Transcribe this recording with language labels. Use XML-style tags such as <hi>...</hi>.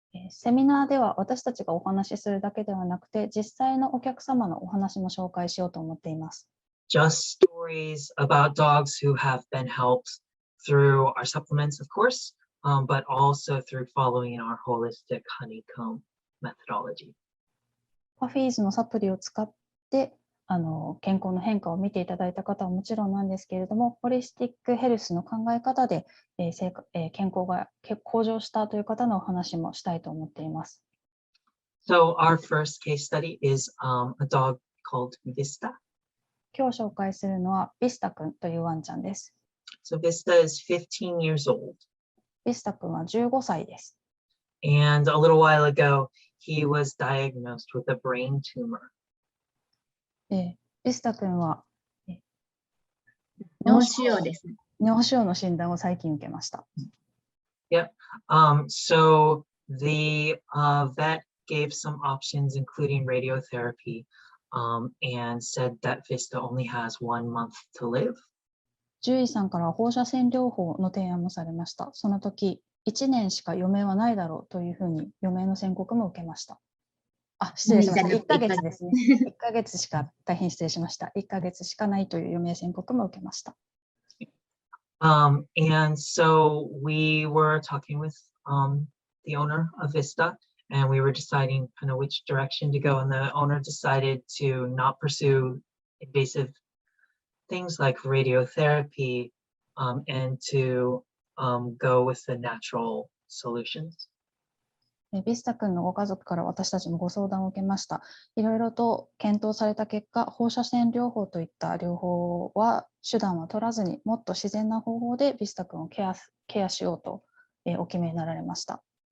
<ja>セミナーでは私たちがお話しするだけではなくて、実際のお客様のお話も紹介しようと思っています。</ja> <en>Just stories about dogs who have been helped through our supplements, of course, but also through following our holistic honeycomb methodology.</en> <ja>パフィーズのサプリを使って健康の変化を見ていただいた方はもちろんなんですけれども、ホリスティックヘルスの考え方で、健康が向上したという方のお話もしたいと思っています。</ja> <en>So our first case study is a dog called Vista.</en> <ja>今日紹介するのはビスタ君というワンちゃんです。</ja> <en>So Vista is 15 years old.</en> <ja>ビスタ君は15歳です。</ja> <en>And a little while ago, he was diagnosed with a brain tumor.</en> <ja>ビスタ君は脳腫瘍ですね。脳腫瘍の診断を最近受けました。</ja> <en>Yep. So the vet gave some options, including radiotherapy, and said that Vista only has 1 month to live.</en> <ja>獣医さんから放射線療法の提案もされました。その時、1年しか余命はないだろうというふうに余命の宣告も受けました。失礼しました。1ヶ月ですね。 1ヶ月しか、大変失礼しました。1ヶ月しかないという余命宣告も受けました。</ja> <en>And so we were talking with the owner of Vista, and we were deciding kind of which direction to go. And the owner decided to not pursue invasive things like radiotherapy, and to go with the natural solutions.</en> <ja>ビスタ君のご家族から私たちもご相談を受けました。いろいろと検討された結果、放射線療法といった療法は手段は取らずに、もっと自然な方法でビスタ君をケアしようと、お決めになられました。</ja>